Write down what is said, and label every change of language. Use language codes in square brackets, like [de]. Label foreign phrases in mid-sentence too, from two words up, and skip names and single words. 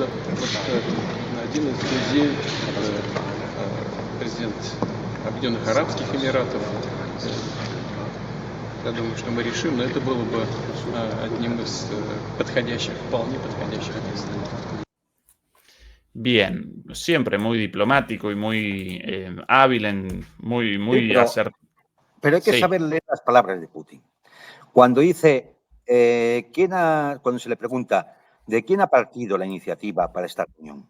[ru] Вот, один из друзей, президент Объединенных Арабских Эмиратов. Я думаю, что мы решим, но это было бы одним из подходящих, вполне подходящих мест. [es] Bien, siempre muy diplomático y muy hábil, muy pero hay que Sí, saber leer las palabras de Putin. Cuando dice, cuando se le pregunta, ¿de quién ha partido la iniciativa para esta reunión?